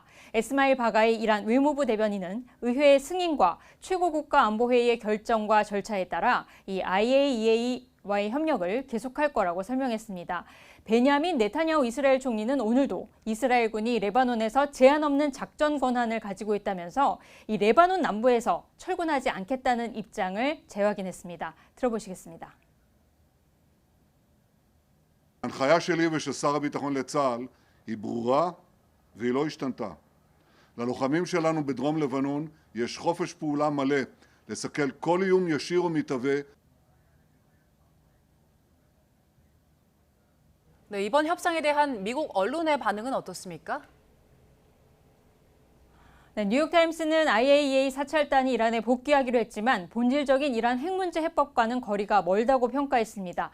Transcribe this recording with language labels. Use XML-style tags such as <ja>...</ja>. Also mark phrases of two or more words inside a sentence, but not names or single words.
<ko>에스마일 바가이 이란 외무부 대변인은 의회의 승인과 최고국가안보회의의 결정과 절차에 따라 이 IAEA와의 협력을 계속할 거라고 설명했습니다. 베냐민 네타냐후 이스라엘 총리는 오늘도 이스라엘군이 레바논에서 제한 없는 작전 권한을 가지고 있다면서 이 레바논 남부에서 철군하지 않겠다는 입장을 재확인했습니다. 들어보시겠습니다.</ko> <he>ההנחיה שלי ושל שר הביטחון לצה"ל היא ברורה והיא לא השתנתה. ללוחמים שלנו בדרום לבנון יש חופש פעולה מלא לסכל כל איום ישיר ומתהווה.</he> <ko>네, 이번 협상에 대한 미국 언론의 반응은 어떻습니까? 네, 뉴욕타임스는 IAEA 사찰단이 이란에 복귀하기로 했지만 본질적인 이란 핵 문제 해법과는 거리가 멀다고 평가했습니다.</ko>